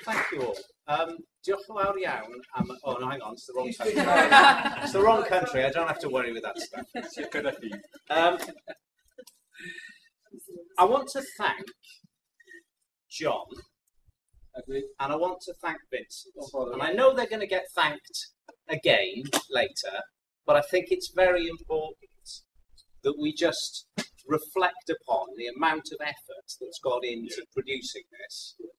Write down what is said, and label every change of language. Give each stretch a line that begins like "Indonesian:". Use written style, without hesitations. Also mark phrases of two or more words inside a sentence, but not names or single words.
English: you all.
Welsh: Diolch yn fawr iawn am...
English: Oh, no, hang on, it's the wrong country. It's the wrong country, I don't have to worry with that stuff. I want to thank John, and I want to thank Vincent. And I know they're going to get thanked again later, but I think it's very important that we just reflect upon the amount of effort that's gone into producing this.